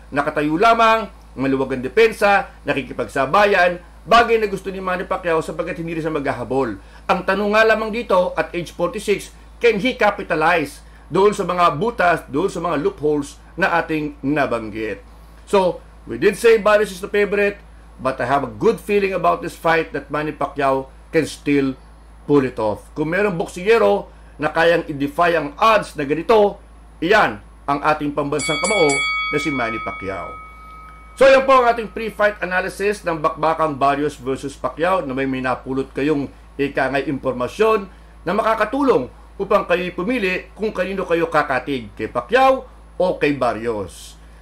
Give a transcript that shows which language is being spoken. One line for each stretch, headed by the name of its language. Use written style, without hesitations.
Filipino: Nakatayo lamang, maluwag ang depensa, nakikipagsabayan, bagay na gusto ni Manny Pacquiao sapagkat hindi rin siya maghahabol. Ang tanong nga lamang dito
English: at age 46, can he capitalize
Filipino: doon sa mga butas, doon sa mga loopholes na ating nabanggit?
English: So, we did say Barrios is the favorite, but I have a good feeling about this fight that Manny Pacquiao can still pull it off.
Filipino: Kung mayroong boksingero na kayang i-defy ang odds na ganito, iyan ang ating pambansang kamao na si Manny Pacquiao. So yan po ang ating pre-fight analysis ng bakbakang Barrios versus Pacquiao na may napulot kayong ikangay impormasyon na makakatulong upang kayo pumili kung kanino kayo kakatig, kay Pacquiao o kay Barrios.